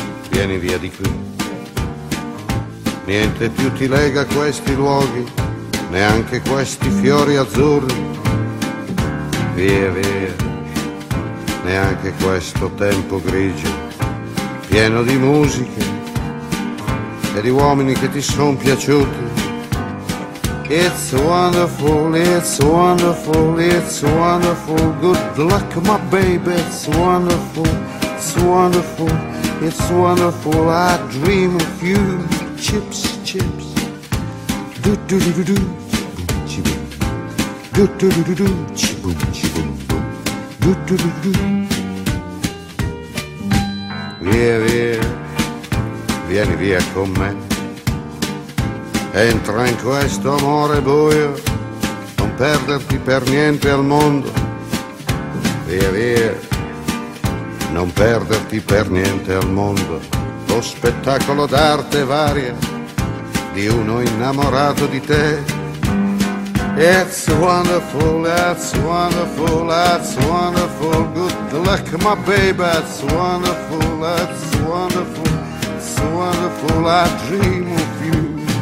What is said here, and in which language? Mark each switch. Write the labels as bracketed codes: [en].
[it] Vieni via di qui, niente più ti lega a questi luoghi, neanche questi fiori azzurri, via via, neanche questo tempo grigio, pieno di musiche e di uomini che ti sono piaciuti. [en] It's wonderful, it's wonderful, it's wonderful, good luck my baby, it's wonderful, it's wonderful. It's wonderful, I dream of you. Chips, chips. Do do do do do chibum chibum. Do do do do do chibum chibum boom. Do do do do. [it] Via via, vieni via con me. Entra in questo amore buio, non perderti per niente al mondo. Via via. Non perderti per niente al mondo, lo spettacolo d'arte varia di uno innamorato di te. [en] It's wonderful, that's wonderful, that's wonderful, good luck my baby, that's wonderful, it's wonderful, I dream of you.